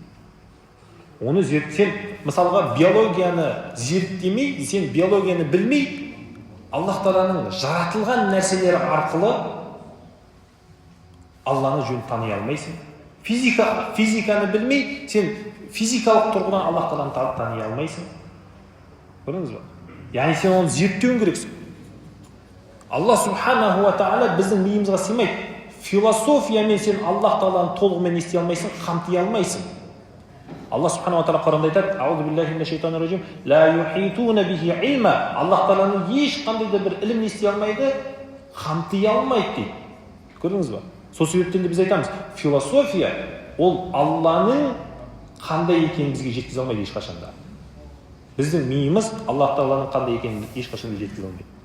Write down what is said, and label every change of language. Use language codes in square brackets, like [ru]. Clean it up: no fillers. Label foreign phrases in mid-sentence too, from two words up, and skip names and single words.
[kk] Сен мысалға биологияны зерттемей, сен биологияны білмей, Аллах Тағаланың жаратылған нәрселері арқылы Алланы жөн тани алмайсың. Физиканы білмей, сен физикалық тұрғыдан Аллах Тағаланы тани алмайсың. Көрдіңіз ба? Яғни сен оны зерттеуің керексің. Аллах [ar] سبحانه وتعالى [kk] біздің миымызға сыймайды. Философиямен сен Аллах Тағаланы толығымен ести алмайсың, қамти алмайсың. Аллах [ar] سبحانه وتعالى [kk] Құранда айтады: [ar] "أعوذ بالله من الشيطان الرجيم، لا يحيطون به علما". [kk] Аллах Тағаланың ешқандай да бір ілім ести алмайды, қамти алмайды дейді. Көрдіңіз ба? Сол себептен де біз айтамыз, философия ол Алланың қандай екенін бізге жеткізе алмайды ешқашанда. Біздің миымыз Аллах Тағаланың қандай екенін ешқашанда жеткізе алмайды.